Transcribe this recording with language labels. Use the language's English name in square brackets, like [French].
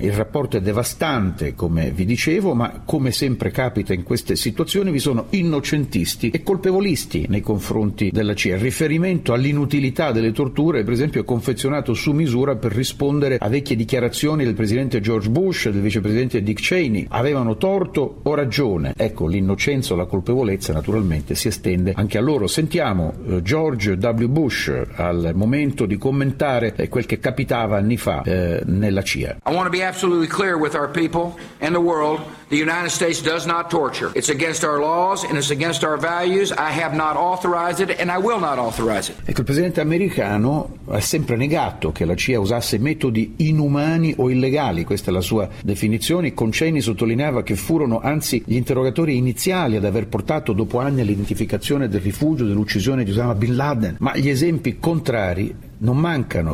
[Italian] Il rapporto è devastante, come vi dicevo, ma come sempre capita in queste situazioni, vi sono innocentisti e colpevolisti nei confronti della CIA. Il riferimento all'inutilità delle torture, per esempio, è confezionato su misura per rispondere a vecchie dichiarazioni del presidente George Bush e del vicepresidente Dick Cheney. Avevano torto o ragione? Ecco, l'innocenza o la colpevolezza naturalmente si estende anche a loro. Sentiamo George W. Bush al momento di commentare quel che capitava anni fa nella CIA. [English] I want to be absolutely clear with our people and the world. The United States does not torture. It's against our laws and it's against our values. I have not authorized it and I will not authorize it. [Italian] Ecco, il presidente americano ha sempre negato che la CIA usasse metodi inumani o illegali, questa è la sua definizione. Concheny sottolineava che furono anzi gli interrogatori iniziali ad aver portato dopo anni all'identificazione del rifugio dell'uccisione di Osama Bin Laden, ma gli esempi contrari non mancano.